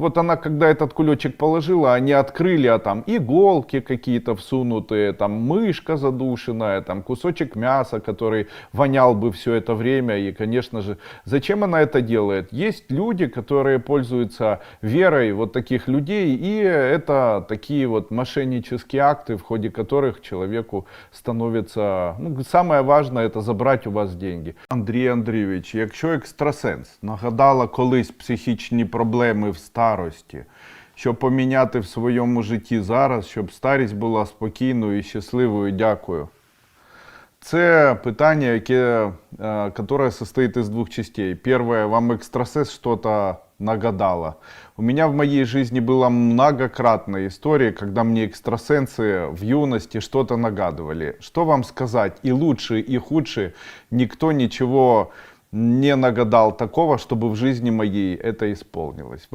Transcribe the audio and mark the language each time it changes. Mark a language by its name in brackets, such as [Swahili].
[Russian] Вот она, когда этот кулечек положила, они открыли, а там иголки какие-то всунутые, там мышка задушенная, там кусочек мяса, который вонял бы все это время. И, конечно же, зачем она это делает? Есть люди, которые пользуются верой вот таких людей, и это такие вот мошеннические акты, в ходе которых человеку становится, ну, самое важное, это забрать у вас деньги. [Ukrainian] Андрій Андрійович, якщо екстрасенс нагадала колись психічні проблеми в старості, що поміняти в своєму житті зараз, щоб старість була спокійною і щасливою, дякую. Це питання, [Russian] которое состоит из двух частей. Первое, вам экстрасенс что-то нагадало. У меня в моей жизни было многократно истории, когда мне экстрасенсы в юности что-то нагадывали. Что вам сказать, и лучше, и худше, никто ничего не нагадал такого, чтобы в жизни моей это исполнилось.